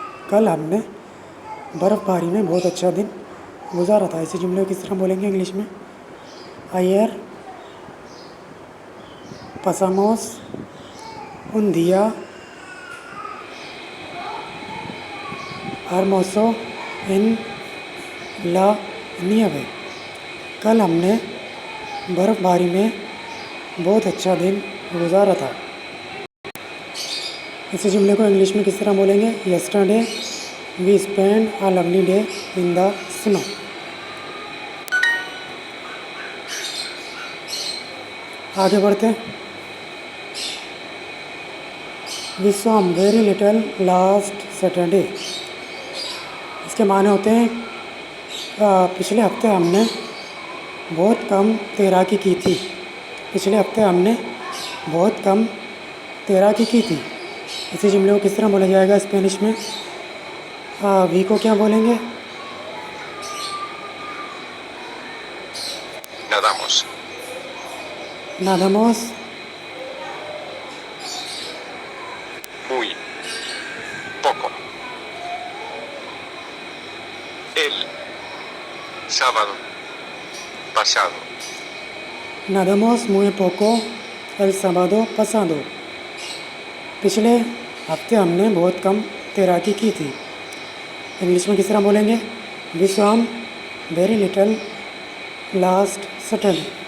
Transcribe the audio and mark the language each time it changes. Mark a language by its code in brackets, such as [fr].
[hi] कल हमने बर्फ़बारी में बहुत अच्छा दिन गुजारा था। इसी जुमले को किस तरह बोलेंगे इंग्लिश में? [es] Ayer pasamos un día hermoso en la nieve. [hi] कल हमने बर्फ़बारी में बहुत अच्छा दिन गुजारा था। इसी जुमले को इंग्लिश में किस तरह बोलेंगे? [en] Yesterday we spent a lovely day in the snow. [hi] आगे बढ़ते हैं। [en] We swam very little last Saturday. [hi] इसके माने होते हैं पिछले हफ्ते हमने बहुत कम तैराकी की थी। पिछले हफ्ते हमने बहुत कम तैराकी की थी। इसी जुमले को किस तरह बोला जाएगा स्पेनिश में? वी को क्या बोलेंगे? [es] Nadamos. Nadamos. Muy poco. El sábado pasado. Nadamos muy poco el sábado pasado. [hi] पिछले हफ्ते हमने बहुत कम तैराकी की थी। इंग्लिश में किस तरह बोलेंगे? [en] We swam very little last Saturday.